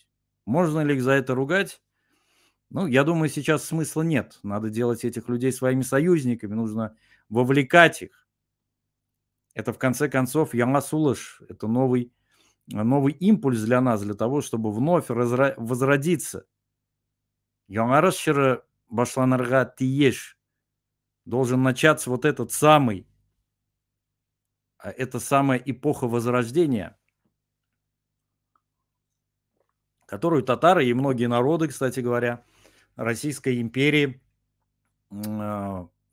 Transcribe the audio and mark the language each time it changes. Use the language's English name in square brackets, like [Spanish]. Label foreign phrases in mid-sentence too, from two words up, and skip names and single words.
[Russian] Можно ли их за это ругать? Ну, я думаю, сейчас смысла нет. Надо делать этих людей своими союзниками, нужно вовлекать их. Это, в конце концов, Ямасулыш, это новый импульс для нас, для того, чтобы вновь возродиться. [Tatar] Яңарышчыры башланырга тиеш. [Russian] Должен начаться вот эта самая эпоха возрождения, которую татары и многие народы, кстати говоря, Российской империи в